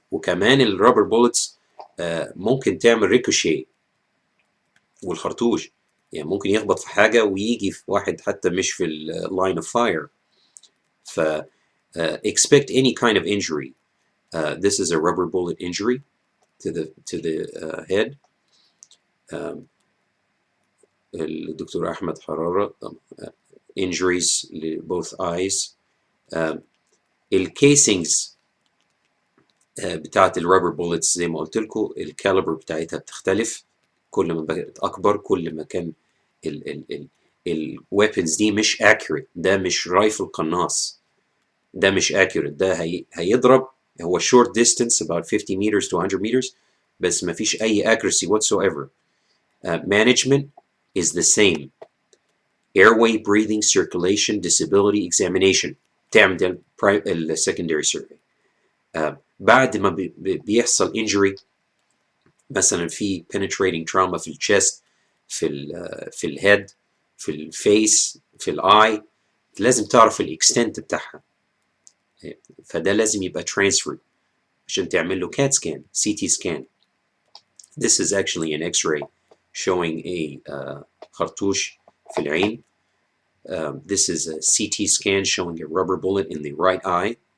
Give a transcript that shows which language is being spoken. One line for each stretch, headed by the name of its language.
Arabic: وكمان الرابر بولتس ممكن تعمل ريكوشي، والخرطوش يعني ممكن يخبط في حاجة ويجي في واحد حتى مش في اللاين اوف فاير.
English: ف expect any kind of injury. This is a rubber bullet injury to the head.
Arabic: الدكتور أحمد حرارة injuries ل
English: both eyes.
Arabic: الكيسنجز بتاعت الرابر بولتس زي ما قلت لكم الكاليبر بتاعتها بتختلف، كل ما بقت أكبر كل ما كان الويبنز دي مش accurate. ده مش رايفل قناص، ده مش accurate. ده هيضرب، هو
English: short distance about 50 meters to 100 meters،
Arabic: بس ما فيش أي accuracy whatsoever.
English: Management is the same. Airway, breathing, circulation, disability examination.
Arabic: تعمل ال
English: secondary survey.
Arabic: بعد ما بيحصل injury، مثلا في
English: penetrating trauma
Arabic: في الchest، في الهيد، في الفيس، في الاي، لازم تعرف الاكستنت بتاعها. فده لازم يبقى transferred عشان تعمل له CAT scan, CT scan.
English: This is actually an X-ray showing a
Arabic: خرطوش في العين.
English: This is a CT scan showing a rubber bullet in the right eye.